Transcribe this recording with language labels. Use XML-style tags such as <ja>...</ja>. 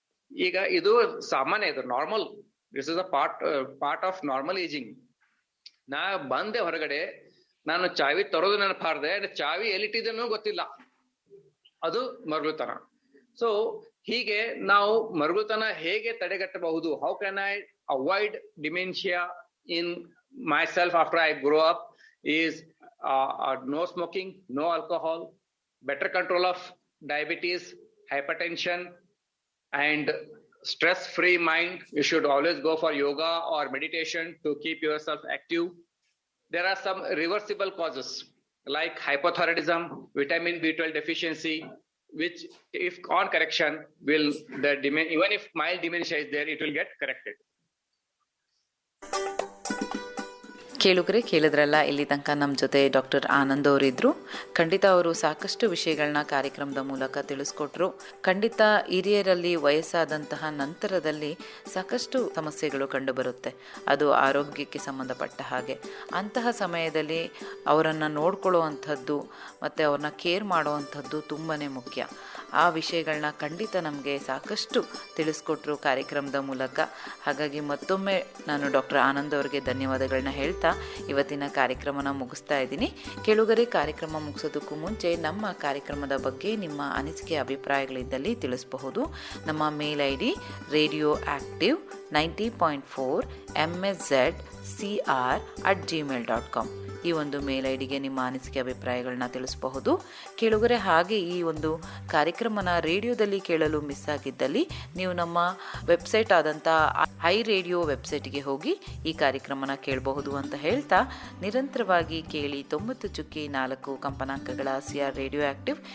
<kn>ಈಗ ಇದು ಸಾಮಾನ್ಯ, ಇದು normal.</kn> <en>This is a part of normal ageing.</en> <kn>ನಾ ಬಂದೆ ಹೊರಗಡೆ, ನಾನು ಚಾವಿ ತರೋದು ನೆನಪು ಹಾರ್ದೆ, ಚಾವಿ ಎಲ್ಲಿಟ್ಟಿದ್ದೇನೋ ಗೊತ್ತಿಲ್ಲ, ಅದು ಮರಳುತನ. ಸೊ ಹೀಗೆ ನಾವು ಮರಳುತನ ಹೇಗೆ ತಡೆಗಟ್ಟಬಹುದು?</kn> <en>How can I avoid dementia in myself after I grow up is no smoking, no alcohol, better control of diabetes, hypertension, and stress-free mind. You should always go for yoga or meditation to keep yourself active. There are some reversible causes like hypothyroidism, vitamin B12 deficiency, which if on correction will even if mild dementia is there, it will get corrected.</en> <kn>ಕೇಳುಗರೆ, ಕೇಳಿದ್ರಲ್ಲ, ಇಲ್ಲಿ ತನಕ ನಮ್ಮ ಜೊತೆ doctor Anand ಅವರಿದ್ರು. ಖಂಡಿತ ಅವರು ಸಾಕಷ್ಟು ವಿಷಯಗಳನ್ನ ಕಾರ್ಯಕ್ರಮದ ಮೂಲಕ ತಿಳಿಸ್ಕೊಟ್ರು. ಖಂಡಿತ ಹಿರಿಯರಲ್ಲಿ ವಯಸ್ಸಾದಂತಹ ನಂತರದಲ್ಲಿ ಸಾಕಷ್ಟು ಸಮಸ್ಯೆಗಳು ಕಂಡುಬರುತ್ತೆ, ಅದು ಆರೋಗ್ಯಕ್ಕೆ ಸಂಬಂಧಪಟ್ಟ ಹಾಗೆ. ಅಂತಹ ಸಮಯದಲ್ಲಿ ಅವರನ್ನು ನೋಡ್ಕೊಳ್ಳುವಂಥದ್ದು ಮತ್ತು ಅವ್ರನ್ನ ಕೇರ್ ಮಾಡುವಂಥದ್ದು ತುಂಬಾ ಮುಖ್ಯ. ಆ ವಿಷಯಗಳನ್ನ ಖಂಡಿತ ನಮಗೆ ಸಾಕಷ್ಟು ತಿಳಿಸ್ಕೊಟ್ರು ಕಾರ್ಯಕ್ರಮದ ಮೂಲಕ. ಹಾಗಾಗಿ ಮತ್ತೊಮ್ಮೆ ನಾನು ಡಾಕ್ಟರ್ ಆನಂದ್ ಅವರಿಗೆ ಧನ್ಯವಾದಗಳನ್ನ ಹೇಳ್ತಾ ಇವತ್ತಿನ ಕಾರ್ಯಕ್ರಮನ ಮುಗಿಸ್ತಾ ಇದ್ದೀನಿ. ಕೇಳುಗರೆ, ಕಾರ್ಯಕ್ರಮ ಮುಗಿಸೋದಕ್ಕೂ ಮುಂಚೆ ನಮ್ಮ ಕಾರ್ಯಕ್ರಮದ ಬಗ್ಗೆ ನಿಮ್ಮ ಅನಿಸಿಕೆ ಅಭಿಪ್ರಾಯಗಳಿದ್ದಲ್ಲಿ ತಿಳಿಸಬಹುದು. ನಮ್ಮ ಮೇಲ್ ID radioactive90.4 mszcr@gmail.com. ಈ ಒಂದು ಮೇಲ್ ಐಡಿಗೆ ನಿಮ್ಮ ಅನಿಸಿಕೆ ಅಭಿಪ್ರಾಯಗಳನ್ನ ತಿಳಿಸಬಹುದು. ಕೇಳುಗರೆ, ಹಾಗೆ ಈ ಒಂದು ಕಾರ್ಯಕ್ರಮನ ರೇಡಿಯೋದಲ್ಲಿ ಕೇಳಲು ಮಿಸ್ ಆಗಿದ್ದಲ್ಲಿ ನೀವು ನಮ್ಮ ವೆಬ್ಸೈಟ್ ಆದಂಥ ಹೈ ರೇಡಿಯೋ ವೆಬ್ಸೈಟ್ಗೆ ಹೋಗಿ ಈ ಕಾರ್ಯಕ್ರಮನ ಕೇಳಬಹುದು ಅಂತ ಹೇಳ್ತಾ, ನಿರಂತರವಾಗಿ ಕೇಳಿ 90.4 ಕಂಪನಾಂಕಗಳ CR ರೇಡಿಯೋ ಆಕ್ಟಿವ್.</kn>